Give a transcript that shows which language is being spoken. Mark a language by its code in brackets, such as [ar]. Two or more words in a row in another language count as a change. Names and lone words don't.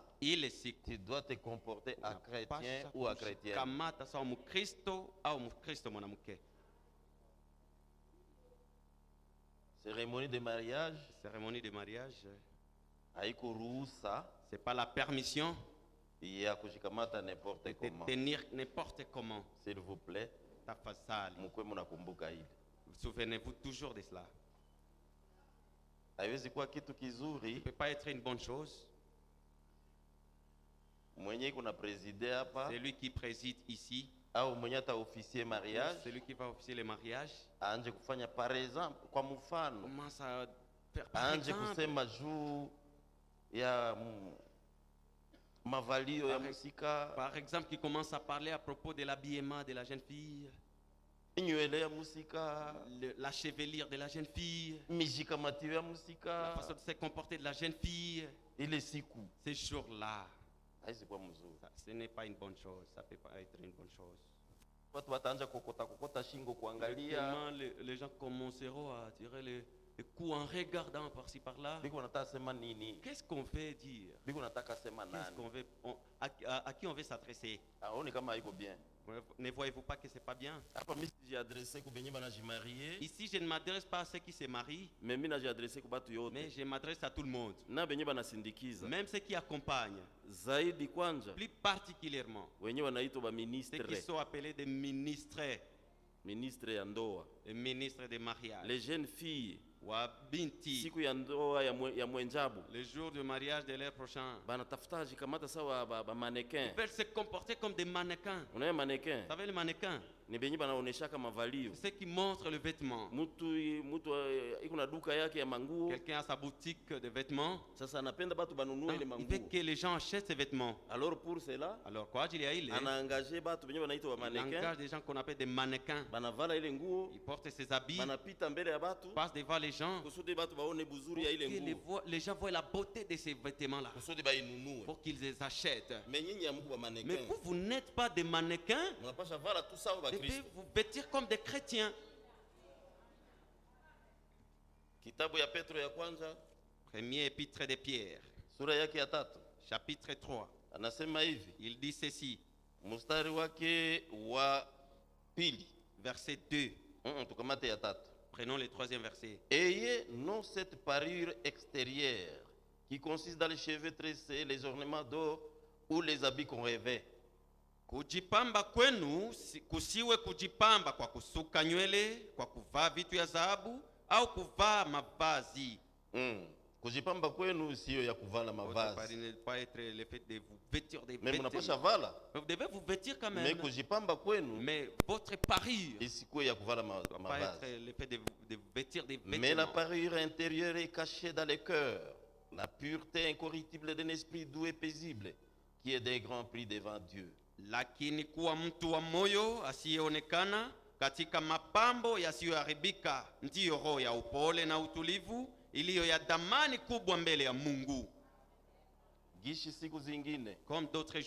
[fr] il est sick. tu dois te comporter à chrétien ou à chrétienne. [sw] Kamata sawa mukristo au mukristo mwanamke. [fr] Cérémonie de mariage, Cérémonie de mariage, [sw] haiko ruhusa [fr] c'est pas la permission [sw] ya kushikamata n'importe [fr] de te comment. tenir n'importe comment. S'il vous plaît, [sw] Tafadhali, mkwe mnakumbuka hili. [fr] souvenez-vous toujours de cela. [sw] Haiwezi kuwa kitu [fr] Ça ne [sw] kizuri [fr] peut pas être une bonne chose. [sw] mwenye kuna preside hapa [fr] C'est lui qui préside ici, [sw] au mwenye ata [fr] officier mariage celui qui va officier le mariage, [sw] anje kufanya [fr] par exemple [sw] kwa mfano [fr] commence à faire par [sw] anje [fr] exemple. [sw] kusema juu ya mavalio ya musika, [fr] Par exemple, qui commence à parler à propos de l'habillement de la jeune fille, [sw] nywele ya musika, [fr] la chevelure de la jeune fille, [sw] mijikamatio ya [fr] la [sw] musika. [fr] façon de se comporter de la jeune fille. [sw] Ile siku [fr] Ces jours-là, [sw] haisi kwa mzuri. [fr] ce n'est pas une bonne chose. Ça ne peut pas être une bonne chose. [sw] Watu wataanza kokota shingo kuangalia, [fr] Directement, les gens commenceront à tirer le coup en regardant par-ci par-là. [sw] biko nataka sema nini, [fr] Qu'est-ce qu'on veut dire? [sw] biko nataka sema [fr] Qu'est-ce [sw] nani. [fr] qu'on veut, à qui on veut s'adresser? [sw] Aoni kama haiko bien. [fr] Ne voyez-vous pas que ce n'est pas bien? [sw] Hapa mimi sijiadresse ku benye banajimarie, [fr] Ici, je ne m'adresse pas à ceux qui se marient, [sw] mais mimi najiadresse ku batu yote [fr] mais je m'adresse à tout le monde. [sw] na benye banasindikiza [fr] Même ceux qui accompagnent, [sw] zaidi. Kwanja [fr] plus particulièrement [sw] wenye wanaitwa ba [fr] ceux ministre, qui sont appelés des ministres, [sw] ministre ya ndoa, [fr] les ministres des mariages, les jeunes filles [sw] wa binti, siku ya ndoa ya mwenjabu [fr] le jour du mariage de leur prochain. [sw] banatafuta jikamata sawa ba mannequin. [fr] Ils veulent se comporter comme des mannequins. [sw] Unaye mannequin [fr] Vous savez les mannequins? [sw] ni benye banaoneshaka mavalio. [fr] C'est ce qui montre le vêtement. [sw] Mutu iko na duka yake ya manguo. [fr] Quelqu'un a sa boutique de vêtements. [sw] Sasa anapenda batu banunue ile manguo. [fr] Il veut que les gens achètent ces vêtements. Alors pour cela, [sw] alors kwa ajili ya ile, ana engagé batu benye banaitwa ba mannequins. [fr] Il engage des gens qu'on appelle des mannequins. [sw] Banavala ile nguo. [fr] Ils portent ces habits. [sw] Banapita mbele ya batu. [fr] Passent devant les gens. [sw] Kusudi batu baone buzuri ya ile nguo. [fr] Les gens voient la beauté de ces vêtements là. [sw] Kusudi ba inunue. [fr] Pour qu'ils les achètent. [sw] Mais nyinyi amuko ba mannequins. [fr] Mais vous n'êtes pas des mannequins. [sw] Mnapasha vala [fr] tout ça [sw] au ba Kristo. [fr] Vous vêtir comme des chrétiens. [sw] Kitabu ya Petro ya kwanza, [fr] premier épître de Pierre, [sw] sura yake ya 3, [fr] chapitre 3. [sw] Anasema hivi. [fr] Il dit ceci. [sw] Mstari wake wa pili, [fr] verset 2. [sw] Tukamate ya 3. [fr] Prenons le troisième verset. Ayez non cette parure extérieure qui consiste dans les cheveux tressés, les ornements d'or ou les habits qu'on rêvait. [sw] Kujipamba kwenu kusiwe kujipamba kwa kusuka nywele, kwa kuvaa vitu ya dhahabu au kuvaa mavazi. Kujipamba kwenu sio ya kuvala mavazi. [fr] Ne pas être le fait de vous vêtir des vêtements. Vous devez vous vêtir quand même. [sw] Mais kujipamba kwenu, [fr] mais votre parure [sw] isikuwe ya kuvala mavazi. [fr] Pas être le fait de vous vêtir des vêtements. Mais la parure intérieure est cachée dans le cœur, la pureté incorruptible d'un esprit doux et paisible, qui est d'un grand prix devant Dieu. [sw] Lakini kuwa mtu wa moyo asiyeonekana katika mapambo yasiyoharibika, ndiyo roho ya upole na utulivu iliyo ya dhamani kubwa mbele ya Mungu. Gishi siku zingine, [fr] comme d'autres